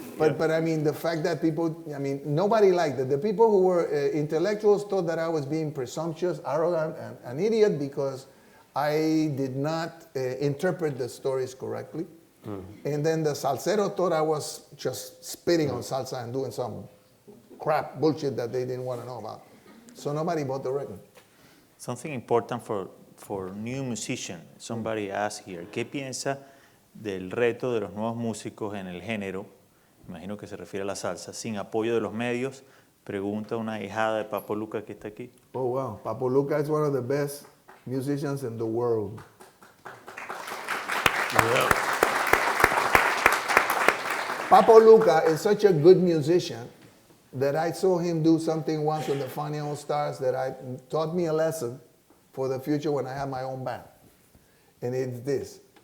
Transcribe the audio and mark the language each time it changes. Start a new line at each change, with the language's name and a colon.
English: But the fact that people, nobody liked it. The people who were intellectuals thought that I was being presumptuous, arrogant, and an idiot because I did not interpret the stories correctly. And then the salsero thought I was just spitting on salsa and doing some crap bullshit that they didn't want to know about. So nobody bought the record. Something important for new musician. Somebody asked here,
Spanish: ¿qué piensa del reto de los nuevos músicos en el género? Imagino que se refiere a la salsa, sin apoyo de los medios. Pregunta una hijada de Papo Luca que está aquí.
English: Oh, wow. Papo Luca is one of the best musicians in the world. Yeah. Papo Luca is such a good musician that I saw him do something once with the Funny All Stars that taught me a lesson for the future when I have my own band. And it's this.